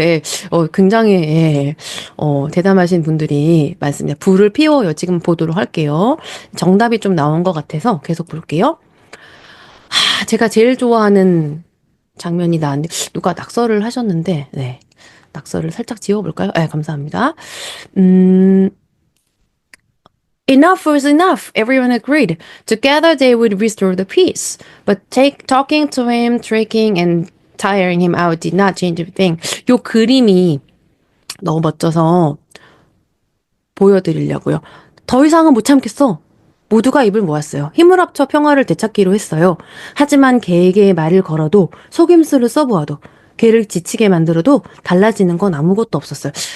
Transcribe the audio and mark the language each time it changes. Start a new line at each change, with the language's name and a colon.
Korean: 예, 굉장히, 예, 대담하신 분들이 많습니다. 불을 피워요. 지금 보도록 할게요. 정답이 좀 나온 것 같아서 계속 볼게요. 제가 제일 좋아하는 장면이 나왔는데, 누가 낙서를 하셨는데, 네. 낙서를 살짝 지워볼까요? 네, 감사합니다.
English: Enough was enough, everyone agreed. Together they would restore the peace. But talking to him, tricking and tiring him out did not change a thing.
Korean: 요 그림이 너무 멋져서 보여드리려고요. 더 이상은 못 참겠어. 모두가 입을 모았어요. 힘을 합쳐 평화를 되찾기로 했어요. 하지만 개에게 말을 걸어도 속임수를 써보아도 개를 지치게 만들어도 달라지는 건 아무것도 없었어요.